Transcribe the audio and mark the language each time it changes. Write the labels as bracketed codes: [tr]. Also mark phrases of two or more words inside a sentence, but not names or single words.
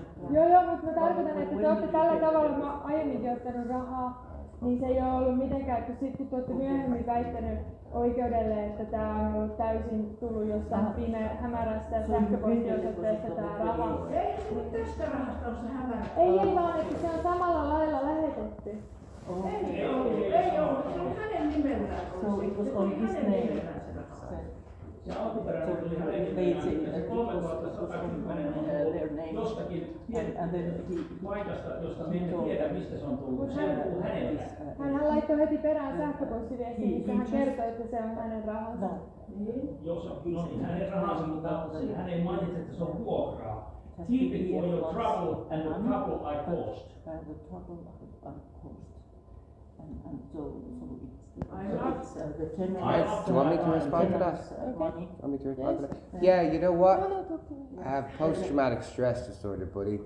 [fi] Joo, mutta mä tarkoitan, että te olette tällä tavalla, mä aiemminkin ottanut rahaa, niin se ei ole ollut mitenkään, että sit kun te olette myöhemmin väittänyt oikeudelle, että tää on ollut täysin tullut jostain hämärästä sähköpostiosoitteesta tää raha. Ei, mutta tästä rahasta on se hämärä. Ei vaan, että se on samalla lailla lähetetty. Ei ollut, se on hänen nimellään. [en] So it was on his name. [fi] Se alkuperäinen oli hänen [en] their name. [fi] jostakin [en] And then [fi] paikasta, josta me emme tiedä, mistä se on tullut. Se on tullut hänelle. Hän laittoi heti perään sähköpostiviestin, missä hän kertoi, että se on hänen rahansa. Joo, se on kyllä hänen rahansa, mutta hän ei mainitse, että se on vuokraa. [en] Keep it for your trouble and the trouble I caused. The trouble I caused. And so it's the general. Do you want me to respond to that? Okay. Want me to respond to that? Yeah, you know what? No, talk to me. I have post-traumatic stress disorder, buddy.